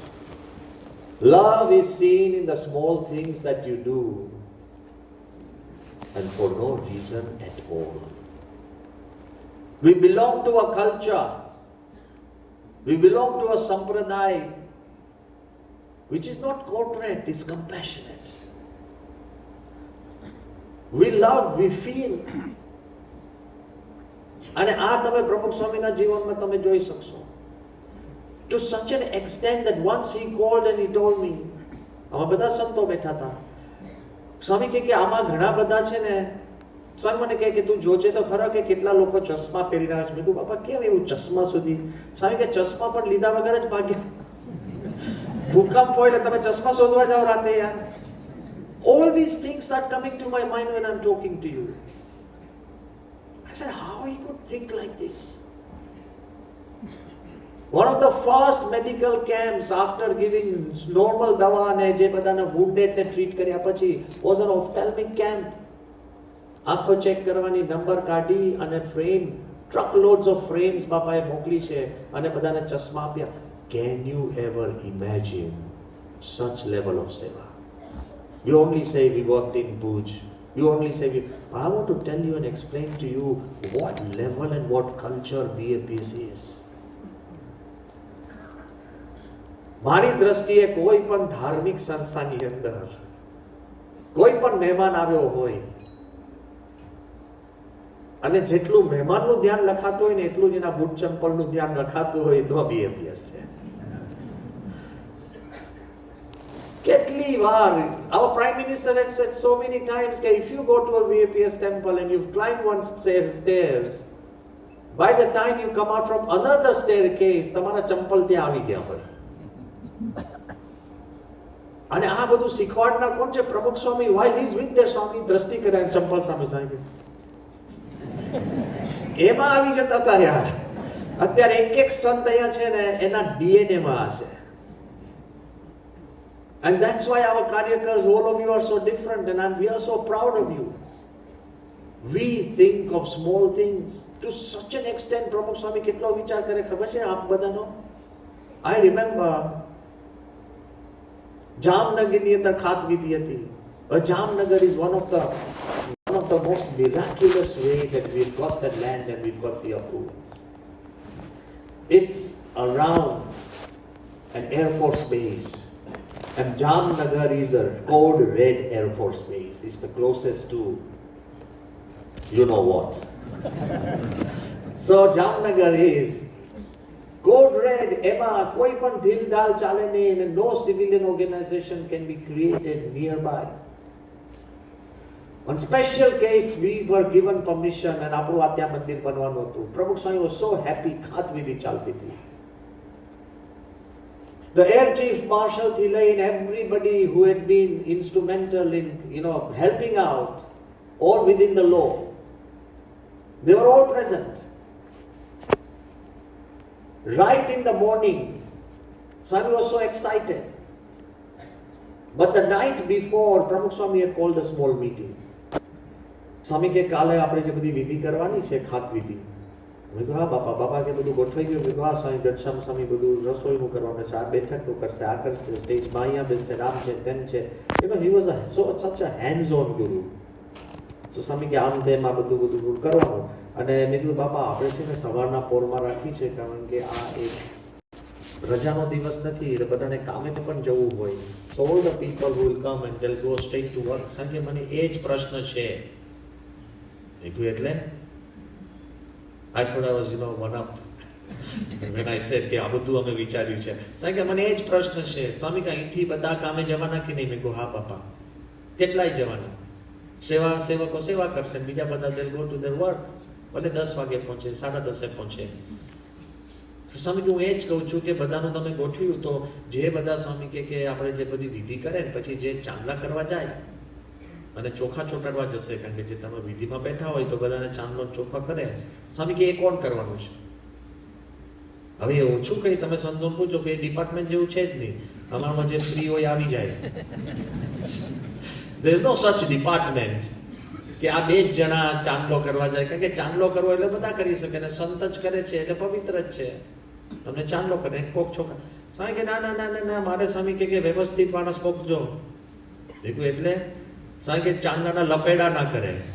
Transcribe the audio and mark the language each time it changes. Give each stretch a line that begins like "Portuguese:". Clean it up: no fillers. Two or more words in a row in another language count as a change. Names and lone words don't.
English: Love is seen in the small things that you do and for no reason at all. We belong to a culture. We belong to a sampradaya which is not corporate, it's compassionate. We love, we feel.
Gujarati: અને આ તમે પ્રમુખ સ્વામીના જીવનમાં તમે જોઈ શકશો.
English: To such an extent that once he called and he told me,
Gujarati: આમાં બધા સંતો બેઠા હતા. સ્વામી કે આમાં ઘણા બધા છે ને, સ્વામી મને કહે કે તું જોજે તો ખરા કે કેટલા લોકો ચશ્મા પહેરીને આવે છે. મેં કહ્યું બાપા કેમ એવું ચશ્મા સુધી? સ્વામી કે ચશ્મા પણ લીધા વગર જ ભાગ્યા. ભૂકંપ હોય એટલે તમે ચશ્મા શોધવા જાઓ રાતે યાર.
English: All these things start coming to my mind when I'm talking to you. I said, how he could think like this? One of the first medical camps after giving normal dawa and
Gujarati: je badana wounded ne treat karya pachi
English: was an ophthalmic camp.
Gujarati: આંખો ચેક કરવાની નંબર કાઢી અને ફ્રેમ,
English: truckloads of frames
Gujarati: બાપાએ મોકલી છે અને બધાને ચશ્મા આપ્યા.
English: Can you ever imagine such level of seva? You only say we worked in Bhuj. You only say we... I want to tell you and explain to you what level and what culture BAPS is.
Gujarati: મારી દ્રષ્ટિએ કોઈ પણ ધાર્મિક સંસ્થાની અંદર કોઈ પણ મહેમાન આવ્યો હોય અને જેટલું મહેમાનનું ધ્યાન રખાતું હોય ને એટલું જ એના બૂટ ચંપલનું ધ્યાન રખાતું હોય તો BAPS છે. કેટલી વાર
English: our prime minister has said so many times that if you go to a BAPS temple and you've climbed one stairs, By the time you come out from another staircase,
Gujarati: તમારા ચંપલ ત્યાં આવી ગયા હોય. અને આ બધું શીખવાડનાર કોણ છે? પ્રમુખ સ્વામી.
English: while he is with their
Gujarati: સ્વામી દ્રષ્ટિ કરે અને ચંપલ સામે સાંગે એમાં આવી જતા હતા યાર. અત્યારે એક સંત અહીંયા છે ને એના DNA માં છે.
English: And that's why our Karyakars, all of you are so different, and we are so proud of you. We think of small things to such an extent.
Gujarati: Pramukh Swami કેટલો વિચાર કરે ખબર છે આપ બધાનો?
English: I remember
Gujarati: જામનગરની અંદર ખાતવિધિ હતી.
English: Jamnagar is one of the most miraculous way that we've got the land and we've got the approvals. It's around an Air Force base. And Jamnagar is a code red Air Force base. It's the closest to you know what. So Jamnagar is code red.
Gujarati: એમાં કોઈ પણ દિલ દલ ચાલે નહીં,
English: and no civilian organization can be created nearby. On special case we were given permission and
Gujarati: આપણું અત્યાં મંદિર બનાવવાનું હતું.
English: Pramukh Swami was so happy.
Gujarati: ખાતવિધિ ચાલતી થી.
English: The Air Chief Marshal Thilai and everybody who had been instrumental in, helping out, all within the law, they were all present. Right in the morning, Swami was so excited. But the night before, Pramukh Swami had called a small meeting.
Gujarati: સ્વામી કે કાલે આપણે જે બધી વિધિ કરાવવાની છે, ખાત વિધિ. મેં કહ્યું હા બાપા. બાપા કે બધું ગોઠવાઈ ગયું? મેં કહ્યું હા સ્વામી, ઘનશ્યામ સ્વામી બધું રસોઈનું કરવાનું છે, આ બેઠકનું કરશે, આ કરશે, સ્ટેજમાં અહીંયા બેસશે, રામ છે તેમ છે.
English: he was such a hands on guru.
Gujarati: તો સ્વામી કે આમ તેમ આ બધું કરવાનું. અને મેં કીધું બાપા આપણે છે ને સવારના પોરમાં રાખી છે, કારણ કે આ એક રજાનો દિવસ નથી એટલે બધાને કામે પણ જવું હોય.
English: So all the people who will come and they'll go straight to work.
Gujarati: સ્વામી મને એ જ પ્રશ્ન છે. મેં કહ્યું એટલે?
English: I thought I was, one up when I said
Gujarati: કે આ બધું અમે વિચાર્યું છે. સાહેબ કે મને એ જ પ્રશ્ન છે. સ્વામી કે અહીંથી બધા કામે જવાના કે નહીં? મેં કહું હા બાપા. કેટલાય જવાના? સેવકો સેવા કરશે, બીજા બધા
English: they'll go to their work.
Gujarati: ભલે 10 વાગે પહોંચે, 10:30 પહોંચે. સ્વામી કે હું એ જ કહું છું કે બધાનું તમે ગોઠવ્યું તો જે બધા સ્વામી કે આપણે જે બધી વિધિ કરે ને પછી જે ચાંદલા કરવા જાય અને ચોખા ચોટાડવા જશે, કારણ કે જે તમે વિધિમાં બેઠા હોય તો બધાને ચાંદલો ચોખા કરે. સ્વામી કે એ કોણ કરવાનું છે? હવે એ ઓછું કઈ તમે સંતોન પૂછો કે એ ડિપાર્ટમેન્ટ જેવું છે જ નહીં. અમારામાં જે ફ્રી હોય આવી જાય.
English: there is no such department
Gujarati: કે આ બે જ જણા ચાંદલો કરવા જાય, કારણ કે ચાંદલો કરવો એટલે બધા કરી શકે ને સંત જ કરે છે એટલે પવિત્ર જ છે. તમને ચાંદલો કરે કોક છોકરા. સ્વામી કે ના ના ના ના મારે સ્વામી કે વ્યવસ્થિત માણસ પોકજો. દેખું એટલે સ્વામી કે ચાંદલાના લપેડા ના કરે.